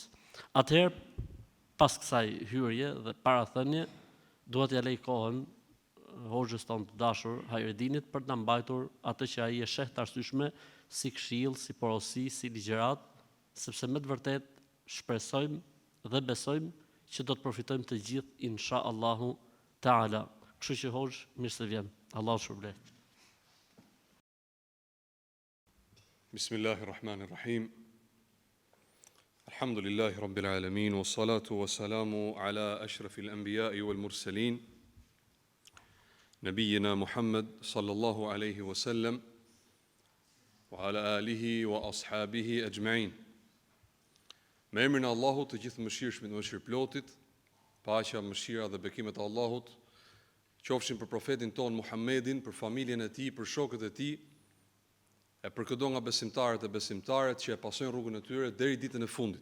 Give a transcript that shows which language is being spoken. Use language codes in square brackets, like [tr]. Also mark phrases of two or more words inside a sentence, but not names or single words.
[sq] Atëherë, pas kësaj hyrje dhe parathënie, dua t'ia lej kohën Hoxhës tonë të dashur Hajredinit për të na mbajtur atë që ai e sheh të arsyeshme si këshill, si porosi, si ligjërat, sepse me të vërtet shpresojmë dhe besojmë që do të përfitojmë të gjithë [ar] إن شاء الله تعالى. [sq] Kështu që Hoxh, mirë se vjen. Allahu shpërblet. [ar] بسم الله الرحمن الرحيم. الحمد لله رب العالمين والصلاة والسلام على أشرف الأنبياء والمرسلين نبينا محمد صلى الله عليه وسلم وعلى آله وأصحابه أجمعين. [sq] Me emrin e Allahut, të gjithë mëshirshmit dhe mëshirëplotit, paqja, mëshira dhe bekimet e Allahut qofshin për profetin ton Muhammedin, për familjen e tij, për shokët e tij, e për çdo nga besimtarët e besimtaret që e pasojnë rrugën e tyre deri ditën e fundit.